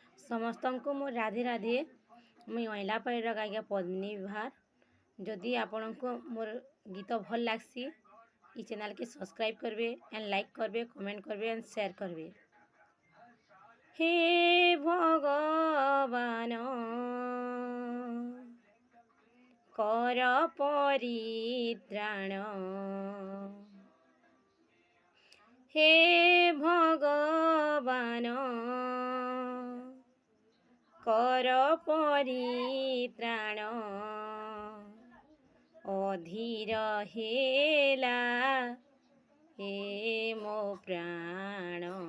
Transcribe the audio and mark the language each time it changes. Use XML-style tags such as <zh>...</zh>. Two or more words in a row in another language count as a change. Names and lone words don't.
<spv>ସମସ୍ତଙ୍କୁ ମୋ ରାଧେ ରାଧେ। ମୁଇଁ ଅଇଲାପାଳିର ଗାୟିକା ପଦ୍ମିନୀ ବିଭାର। ଯଦି ଆପଣଙ୍କୁ ମୋର ଗୀତ ଭଲ ଲାଗ୍ସି ଇ ଚ୍ୟାନେଲ୍କେ ସବସ୍କ୍ରାଇବ୍ କରିବେ</spv> <en>and like</en> <spv>କରିବେ, କମେଣ୍ଟ କରିବେ</spv> <en>and share</en> <spv>କରିବେ।</spv> <or>ହେ ଭଗବାନ କର ପରିତ୍ରାଣ, ହେ ଭଗବାନ କର ପରିତ୍ରାଣ, ଅଧୀର ହେଲା ହେ ମୋ ପ୍ରାଣ।</or>